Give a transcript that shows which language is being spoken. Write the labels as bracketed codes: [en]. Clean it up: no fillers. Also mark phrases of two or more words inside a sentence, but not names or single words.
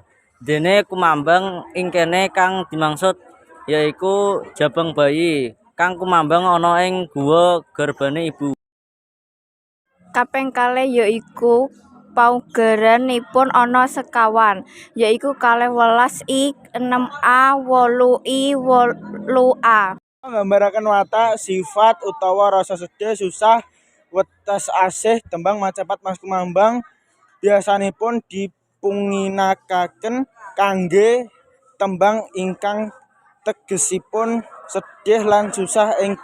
[jv] Dene Kumambang ing kene kang dimaksud yaiku jabang bayi kang kumambang ana ing guwa garbane ibu. Kaping kalih yaiku paugeranipun ana sekawan, yaiku 12I, 6A, 8I, 8A. Nggambaraken watak, sifat utawa rasa sedih, susah, wetes asih. Tembang macapat Mas Kumambang biasanipun dipunginakaken kangge tembang ingkang tegesipun sedih lan susah ing